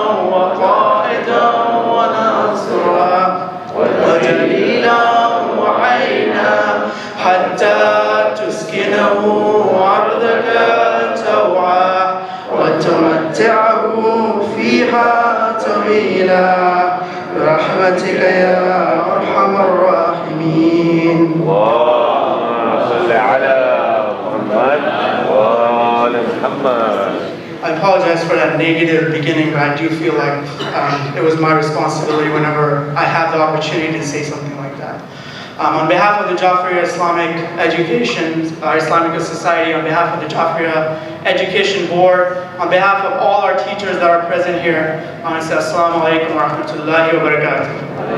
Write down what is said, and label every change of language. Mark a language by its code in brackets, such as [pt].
[ar] وقائدا ونصرا ودليلا وعينا حتى تسكنه أرضك توعا وتمتعه فيها طويلا برحمتك يا أرحم الراحمين. اللهم صل على محمد وآل محمد. [en] I apologize for that negative beginning, but I do feel like it was my responsibility whenever I have the opportunity to say something like that. On behalf of the Jafaria Islamic Education, Islamic Society, on behalf of the Jafaria Education Board, on behalf of all our teachers that are present here, I want to say Assalamu alaikum wa rahmatullahi wa barakatuh.